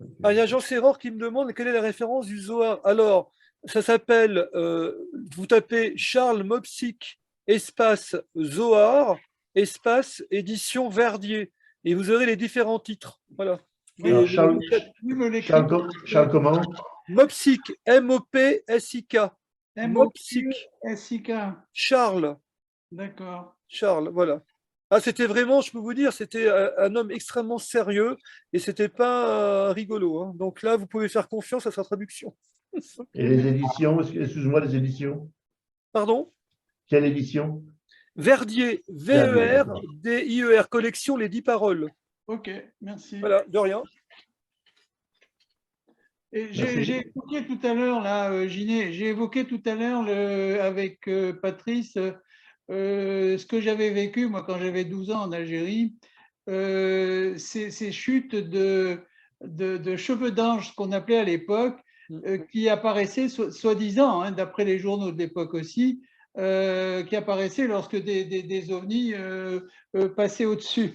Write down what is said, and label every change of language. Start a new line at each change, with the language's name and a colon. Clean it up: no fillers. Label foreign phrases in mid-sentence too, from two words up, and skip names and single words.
French: Ah, il y a Jean Serror qui me demande quelle est la référence du Zohar. Alors, ça s'appelle, vous tapez Charles Mopsic, espace Zohar, espace édition Verdier, et vous aurez les différents titres. Voilà. Alors, Et Charles, Oui, me l'écrit. Charles comment? Mopsic, M-O-P-S-I-K. Mopsic, M-O-P-S-I-K. Charles, D'accord. Charles, voilà. Ah, c'était vraiment, je peux vous dire, c'était un homme extrêmement sérieux et c'était pas rigolo, hein. Donc là, vous pouvez faire confiance à sa traduction. Et les éditions, excuse-moi, les éditions? Pardon? Quelle édition? Verdier, Verdier. V-E-R-D-I-E-R, collection Les 10 paroles. Ok, merci. Voilà, de rien. Et Merci. j'ai évoqué tout à l'heure, là, Giné, j'ai évoqué tout à l'heure avec Patrice ce que j'avais vécu, moi, quand j'avais 12 ans en Algérie, ces chutes de cheveux d'ange, ce qu'on appelait à l'époque, qui apparaissaient, soi-disant, hein, d'après les journaux de l'époque aussi, qui apparaissaient lorsque des ovnis passaient au-dessus.